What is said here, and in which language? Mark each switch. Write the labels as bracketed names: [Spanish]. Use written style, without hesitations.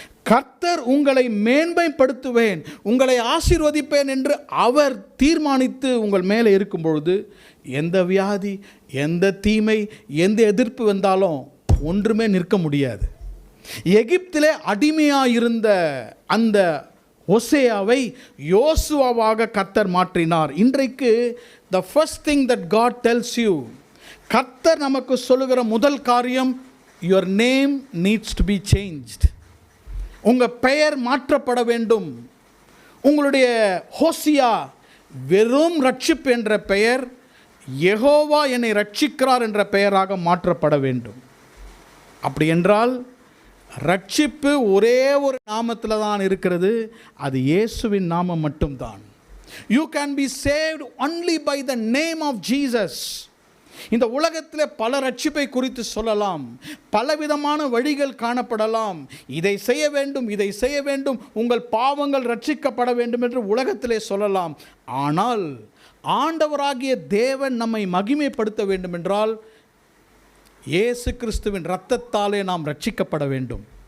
[Tamil] கர்த்தர் உங்களை மேன்மைப்படுத்துவேன், உங்களை ஆசீர்வதிப்பேன் என்று அவர் தீர்மானித்து உங்கள் மேலே இருக்கும் பொழுது, எந்த வியாதி, எந்த தீமை, எந்த எதிர்ப்பு வந்தாலும் ஒன்றுமே நிற்க முடியாது. எகிப்திலே அடிமையாக இருந்த அந்த ஓசேயாவை யோசுவாவாக கர்த்தர் மாற்றினார். இன்றைக்கு [English] the first thing that God tells you, [Tamil] கர்த்தர் நமக்கு சொல்லுகிற முதல் காரியம், [English] your name needs to be changed. [Tamil] உங்கள் பெயர் மாற்றப்பட வேண்டும். உங்களுடைய ஹோசியா வெறும் ரட்சிப்பு என்ற பெயர் யெகோவா என்னை ரட்சிக்கிறார் என்ற பெயராக மாற்றப்பட வேண்டும். அப்படி என்றால் ரட்சிப்பு ஒரே ஒரு நாமத்தில் தான் இருக்கிறது, அது இயேசுவின் நாமம் மட்டும்தான். [English] You can be saved only by the name of Jesus. [Tamil] இந்த உலகத்தில் பல ரட்சிப்பை குறித்து சொல்லலாம், பலவிதமான வழிகள் காணப்படலாம். இதை செய்ய வேண்டும், இதை செய்ய வேண்டும், உங்கள் பாவங்கள் ரட்சிக்கப்பட வேண்டும் என்று உலகத்திலே சொல்லலாம். ஆனால் ஆண்டவராகிய தேவன் நம்மை மகிமைப்படுத்த வேண்டும் என்றால் இயேசு கிறிஸ்துவின் இரத்தத்தாலே நாம் ரட்சிக்கப்பட வேண்டும்.